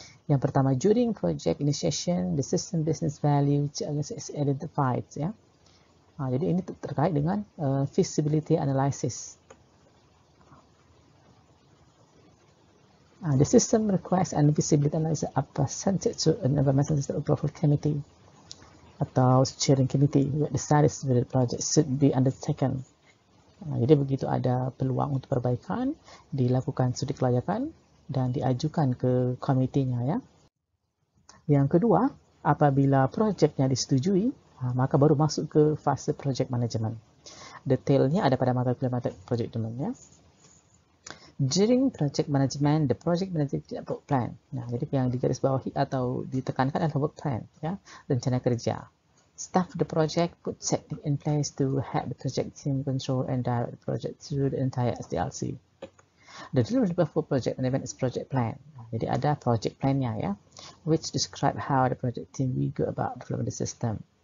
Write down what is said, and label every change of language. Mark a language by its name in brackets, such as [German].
[Indonesian] Yang pertama, [English] during project initiation, the system business value is identified. [Indonesian] Ya. Jadi ini terkait dengan feasibility analysis. [English] The system request and feasibility analysis are presented to an environmental system approval committee atau steering committee where the status of the project should be undertaken. [Indonesian] Jadi begitu ada peluang untuk perbaikan, dilakukan studi kelayakan dan diajukan ke komitinya ya. Yang kedua, apabila projeknya disetujui, maka baru masuk ke fase project management. Detailnya ada pada mata kuliah project management ya. [English] During project management, the project management work plan. [Indonesian] Nah, jadi yang digarisbawahi atau ditekankan adalah work plan ya, rencana kerja. [English] Staff the project put technique in place to help the project team control and direct the project through the entire SDLC. The deliverable for project management is project plan. [Indonesian] Jadi ada project plan-nya ya, [English] which describe how the project team will go about developing the system.